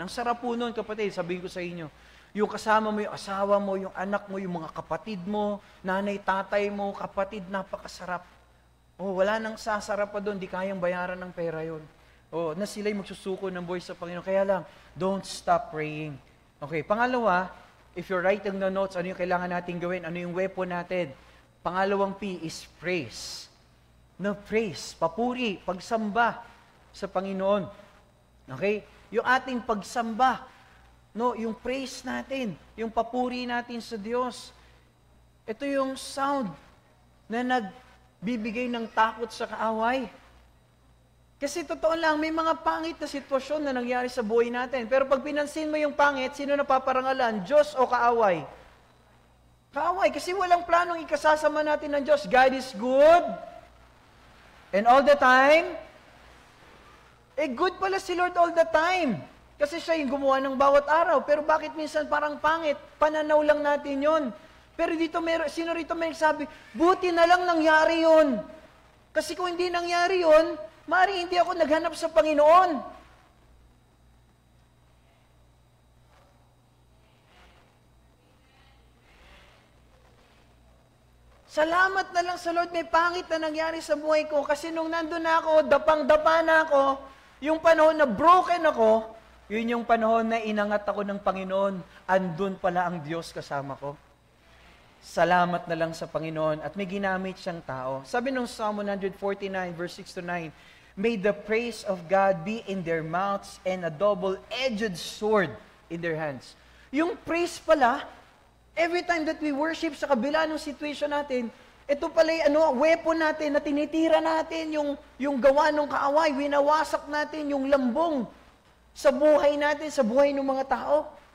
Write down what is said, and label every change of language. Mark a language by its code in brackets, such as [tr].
[tl] Ang sarap po nun, kapatid, sabihin ko sa inyo. Yung kasama mo, yung asawa mo, yung anak mo, yung mga kapatid mo, nanay, tatay mo, kapatid, napakasarap. Oh, wala nang sasarap pa doon, di kayang bayaran ng pera yon. Oh, na sila'y magsusuko ng buhay sa Panginoon. Kaya lang, [en] don't stop praying. [tl] Okay, pangalawa, [en] if you're writing the notes, [tl] ano yung kailangan natin gawin? Ano yung weapon natin? Pangalawang P is praise. No, praise, papuri, pagsamba sa Panginoon. Okay? Yung ating pagsamba, no, yung praise natin, yung papuri natin sa Diyos. Ito yung sound na nagbibigay ng takot sa kaaway. Kasi totoo lang, may mga pangit na sitwasyon na nangyari sa buhay natin. Pero pag pinansin mo yung pangit, sino napaparangalan? Diyos o kaaway? Kaaway, kasi walang planong ikasasama natin ng Diyos. [en] God is good. And all the time, good pala si Lord all the time. [tl] Kasi siya yung gumawa ng bawat araw. Pero bakit minsan parang pangit? Pananaw lang natin yon. Pero dito, sino rito may sabi, buti na lang nangyari yon. Kasi kung hindi nangyari yon, maaari hindi ako naghanap sa Panginoon. Salamat na lang sa Lord, may pangit na nangyari sa buhay ko. Kasi nung nandun na ako, dapang-dapa na ako, yung panahon na broken ako, yun yung panahon na inangat ako ng Panginoon. Andun pala ang Diyos kasama ko. Salamat na lang sa Panginoon. At may ginamit siyang tao. Sabi nung [en] Psalm 149, verse 6 to 9, may the praise of God be in their mouths and a double-edged sword in their hands. [tl] Yung praise pala, [en] every time that we worship [tl] sa kabila ng situation natin, ito pala yung weapon natin na tinitira natin, yung gawa ng kaaway, winawasak natin yung lambong sa buhay natin, sa buhay ng mga tao.